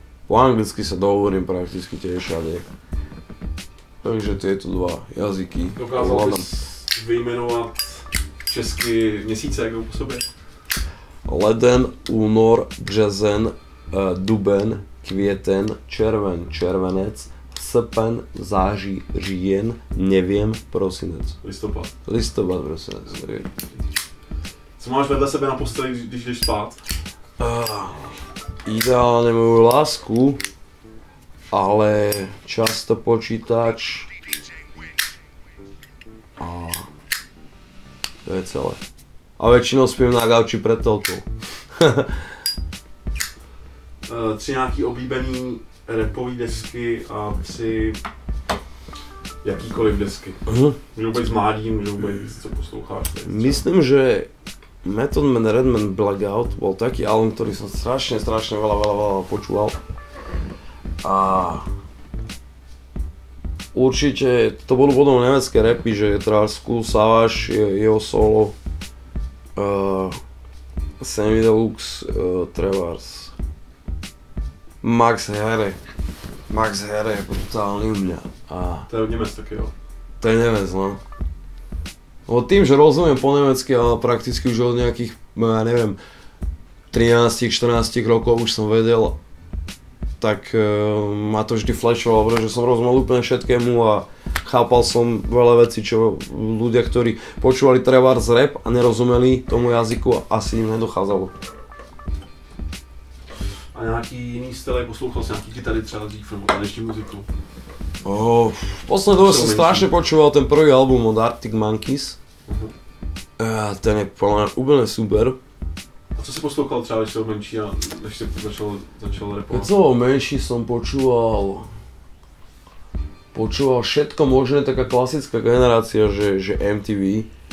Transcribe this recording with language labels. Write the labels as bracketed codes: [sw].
[sk] Po anglicky sa dohovorím prakticky tiež všade. Takže tieto dva jazyky. [cs] Dokázal bys vyjmenovat česky měsíce, jak jdou po sobě? Leden, únor, březen, duben, květen, červen, červenec, srpen, září, říjen, nevím, prosinec. Listopad. Listopad, prosinec. Co máš vedle sebe na posteli, když jdeš spát? [sk] Ideálne moju lásku, ale často počítač a to je celé. A väčšinou spím na gauči pred telkou. [cs] Tři nějaký oblíbený rapový desky a tři jakýkoliv desky. Můžou být z mládí, můžou být co posloucháš. [sk] Myslím, že Method Man, Redman, Blackout bol taký album, ktorý som strašne veľa počúval. A určite to budú potom nemecké rapy, že School Savage, jeho solo, Sammy Deluxe, Trevors, Max Herre. Max Herre je brutálny u mňa. A [cs] to je od Němec taky, jo? [sk] to je Nemec, no. Lebo tým, že rozumiem po nemecky, ale prakticky už od nejakých, ja neviem, 13-14 rokov už som vedel, tak ma to vždy flashovalo, pretože som rozumel úplne všetkému a chápal som veľa vecí, čo ľudia, ktorí počúvali trebárs rap a nerozumeli tomu jazyku, asi im nedochádzalo. [cs] A nějaký jiný styl, poslouchal jsi nějaký kytary třeba dřív, nebo taneční muziku? [sk] V poslednej dobe som strašne počúval ten prvý album od Arctic Monkeys. Ten je podľa mňa úplne super. [cs] A co si poslouchal třeba, když jsi byl menší a než jsi začal rapovat? [sk] Keď som bol menší, som počúval všetko možné, taká klasická generácia, že MTV.